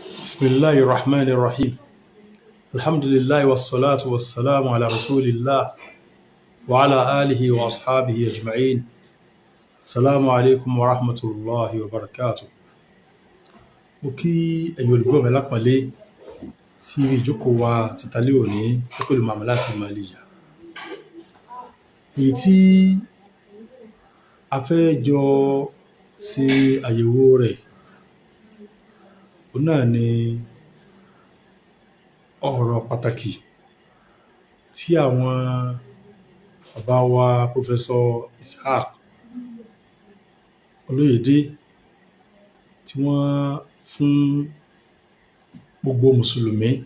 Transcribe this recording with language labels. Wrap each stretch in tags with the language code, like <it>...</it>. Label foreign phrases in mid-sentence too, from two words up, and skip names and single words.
<ar>بسم الله الرحمن الرحيم. الحمد لله والصلاة والسلام على رسول الله وعلى آله وأصحابه أجمعين. السلام عليكم ورحمة الله وبركاته.</ar> <yo>Mo kí ẹ̀yin olùgbọ́ mi lápọ̀nlé sí ìjókòó wa títàlẹ́ òní tí kò lè máa láti Màlíyà. Èyí tí a fẹ́ jọ ṣe àyẹ̀wò rẹ̀ òun náà ni ọ̀rọ̀ pàtàkì tí àwọn bàbá wa Professor Ishaq Olóyèdé tí wọ́n fún gbogbo mùsùlùmí,</yo>